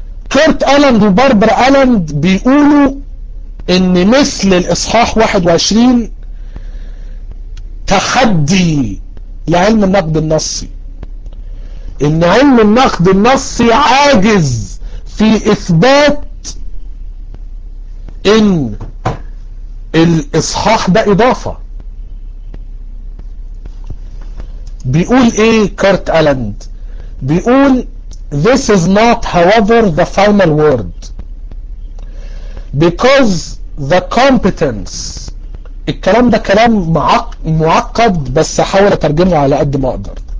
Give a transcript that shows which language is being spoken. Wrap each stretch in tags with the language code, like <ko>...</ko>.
<ar>كيرت ألاند وباربرا ألاند بيقولوا إن مثل الإصحاح 21 تحدي لعلم النقد النصي، إن علم النقد النصي عاجز في إثبات إن الإصحاح ده إضافة. بيقول إيه كيرت ألاند؟ بيقول</ar> <en>This is not, however, the final word, because the competence.</en> <ar>الكلام ده كلام معقد بس حاول أترجمه على قد ما أقدر.</ar>